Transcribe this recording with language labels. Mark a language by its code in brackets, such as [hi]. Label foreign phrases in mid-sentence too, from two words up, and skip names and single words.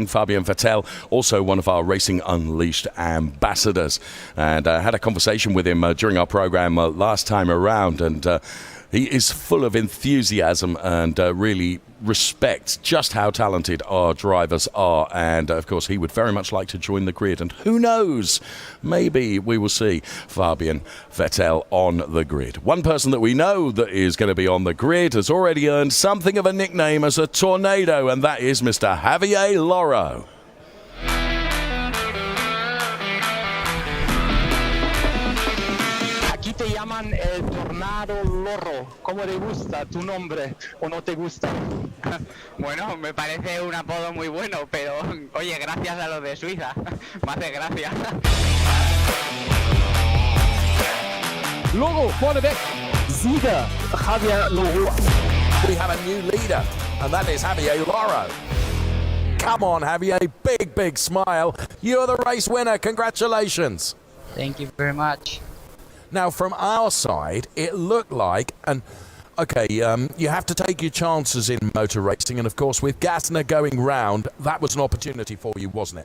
[en] Fabian Vettel, also one of our Racing Unleashed ambassadors, and I had a conversation with him during our program last time around, and he is full of enthusiasm and really respects just how talented our drivers are. And, of course, he would very much like to join the grid. And who knows, maybe we will see Fabian Vettel on the grid. One person that we know that is going to be on the grid has already earned something of a nickname as a tornado, and that is Mr. Javier Loro. Te llaman el Tornado Loro. ¿Cómo te gusta tu nombre o no te gusta? Bueno, me parece un apodo muy bueno, pero oye, gracias a los de Suiza. Me hace gracia. [de] Loro, vorneweg. Sieger, Javier Loro. [en] We have a new leader, and that is Javier Loro. Come on, Javier, big smile. You're the race winner. Congratulations. Thank you very much. Now, from our side, it looked like, and okay, you have to take your chances in motor racing, and of course, with Gassner going round, that was an opportunity for you, wasn't it?